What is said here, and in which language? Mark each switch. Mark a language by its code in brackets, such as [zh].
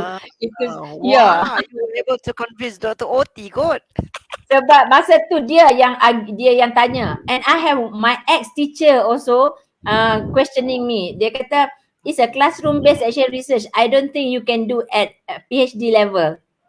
[en] Wow, you were able to convince Dr. [ms] Oti kot. Sebab masa tu dia yang tanya. [en] And I have my ex-teacher also questioning me. [ms] Dia kata, [en] it's a classroom-based action research. I don't think you can do at PhD level.